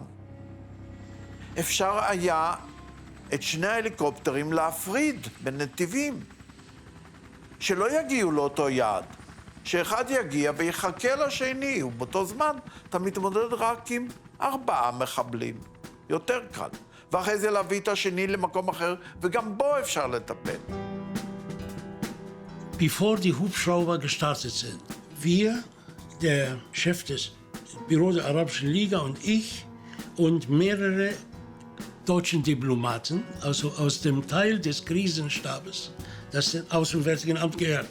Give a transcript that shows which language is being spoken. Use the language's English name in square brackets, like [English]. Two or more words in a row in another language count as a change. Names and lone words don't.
[Hebrew] אפשר היה את שני ההליקופטרים להפריד בנתיבים, שלא יגיעו לאותו יעד, שאחד יגיע ויחכה לשני, ובאותו זמן אתה מתמודד רק עם 4 מחבלים. יותר קל. ואחרי זה להביא את השני למקום אחר, וגם בו אפשר לטפל. [German] Bevor die Hubschrauber gestartet sind, wir, der Chef des Büros der Arabischen Liga und ich und mehrere deutschen Diplomaten, also aus dem Teil des Krisenstabes, das dem Auswärtigen Amt gehört.